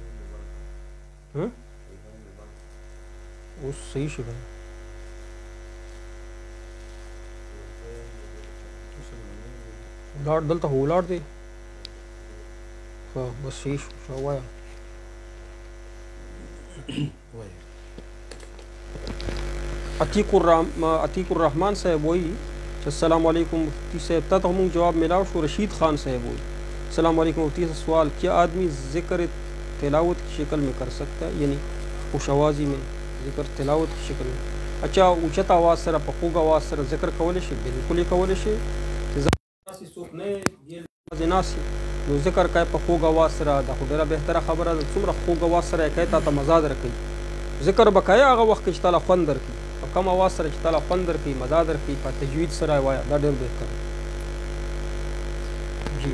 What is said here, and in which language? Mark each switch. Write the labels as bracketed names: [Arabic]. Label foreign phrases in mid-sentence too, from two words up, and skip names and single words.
[Pashto] اوس صحیح شو لاړ دلته هو لاړ دی بس صحیح شو وایا عتیق الرحمن صاحب وایي چې [Arabic] السلام علیکم [Pashto] مفتی صاحب تا ته مونږ جواب ملاو شو. [Urdu] رشید خان صاحب وایي [Arabic] السلام علیکم [Urdu] مفتی صاحب سوال کیا آدمی ذکر تلاوت کی شکل میں کر سکتا ہے یعنی خوش آوازی میں ذکر تلاوت کی شکل میں اچھا [Pashto] اوچت آواز سره په خوږ آواز سره ذکر کولی شي بالکل یې کولی شي چې څوک نه ناسي نو ذکر کوي په خوږ آواز سره دا خو ډېره بهتره خبره ده څومره خوږ آواز سره یې کوي تا ته مزه درکوي ذکر به کوې هغه وخت کې چې تاله خوند درکړي په کم آواز سره چې تاله خوند درکړي مزه درکړي په تجوید سره یې وایه دا ډېر بهتر جی